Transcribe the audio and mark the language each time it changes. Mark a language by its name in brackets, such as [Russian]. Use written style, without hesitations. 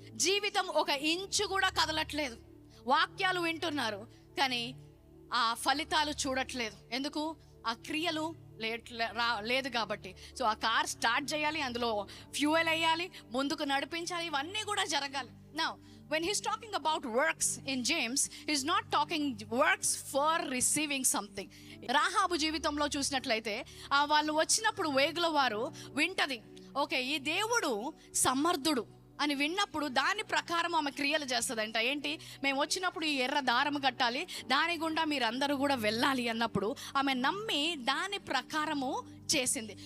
[Telugu] జీవితం ఒక ఇంచు కూడా కదలట్లేదు. వాక్యాలు వింటున్నారు కానీ ఆ ఫలితాలు చూడట్లేదు. ఎందుకు? ఆ క్రియలు లేదు కాబట్టి. సో ఆ కార్ స్టార్ట్ చేయాలి, అందులో ఫ్యూయల్ వేయాలి, ముందుకు నడిపించాలి, ఇవన్నీ కూడా జరగాలి. [English] Now when he's talking about works in James, he's not talking works for receiving something. [Telugu] Rahab జీవితంలో చూసినట్లయితే వాళ్ళు వచ్చినప్పుడు వేగుల వారు వింటది, ఓకే ఈ దేవుడు సమర్థుడు అని విన్నప్పుడు దాని ప్రకారం ఆమె క్రియలు చేస్తుందంట. ఏంటి? మేము వచ్చినప్పుడు ఈ ఎర్ర దారం కట్టాలి, దాని గుండా మీరందరూ కూడా వెళ్ళాలి అన్నప్పుడు ఆమె నమ్మి దాని ప్రకారము చేసింది.